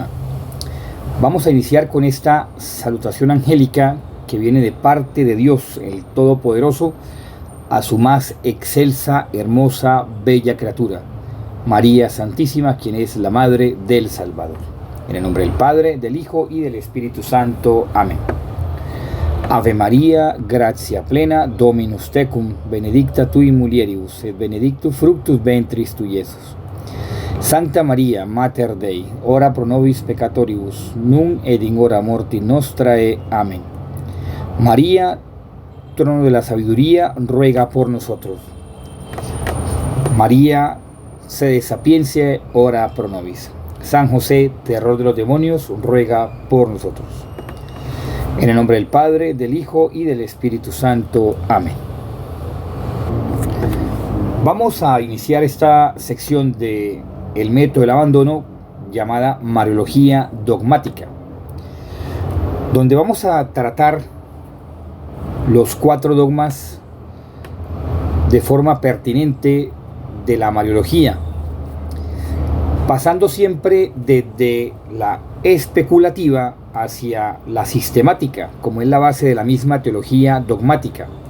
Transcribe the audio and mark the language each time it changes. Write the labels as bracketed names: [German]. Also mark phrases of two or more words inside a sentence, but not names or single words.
[Spanish] Vamos a iniciar con esta salutación angélica que viene de parte de Dios, el Todopoderoso, a su más excelsa, hermosa, bella criatura, María Santísima, quien es la Madre del Salvador. En el nombre del Padre, del Hijo y del Espíritu Santo. Amén. [Latin] Ave María, gratia plena, Dominus tecum, benedicta tui mulieribus, et benedictus fructus ventris tui, Iesus. Sancta Maria, Mater Dei, ora pro nobis peccatoribus, nun et in hora mortis nostrae. [Spanish] Amén. María, trono de la sabiduría, ruega por nosotros. María, sede de sapiencia, [Latin] ora pro nobis. [Spanish] San José, terror de los demonios, ruega por nosotros. En el nombre del Padre, del Hijo y del Espíritu Santo. Amén. Vamos a iniciar esta sección de El Método del Abandono llamada Mariología Dogmática, donde vamos a tratar los 4 dogmas de forma pertinente de la Mariología, pasando siempre desde la especulativa hacia la sistemática, como es la base de la misma teología dogmática.